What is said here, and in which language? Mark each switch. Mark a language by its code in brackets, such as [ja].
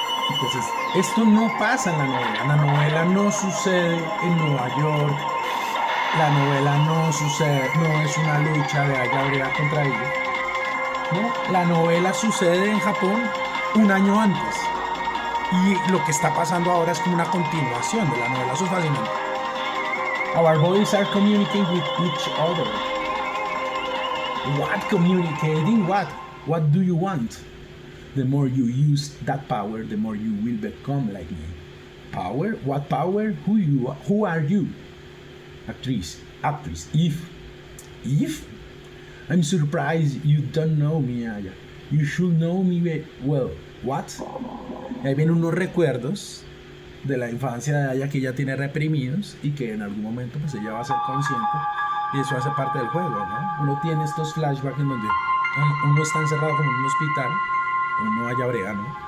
[es] Entonces, esto no pasa en la novela. La novela no sucede en Nueva York. La novela no sucede, no es una lucha de Ayabrea contra ella. ¿No? La novela sucede en Japón un año antes. Y lo que está pasando ahora es como una continuación de la novela. Eso es fascinante. [en] Our bodies are communicating with each other. What communicating? What? What do you want? The more you use that power, the more you will become like me. Power? What power? Who are you? Actress. Eve. I'm surprised you don't know me, Aya. You should know me well. What? [es] Y ahí vienen unos recuerdos de la infancia de Aya que ella tiene reprimidos y que en algún momento pues ella va a ser consciente y eso hace parte del juego, ¿no? Uno tiene estos flashbacks en donde uno está encerrado como en un hospital, uno Ayabrea, ¿no?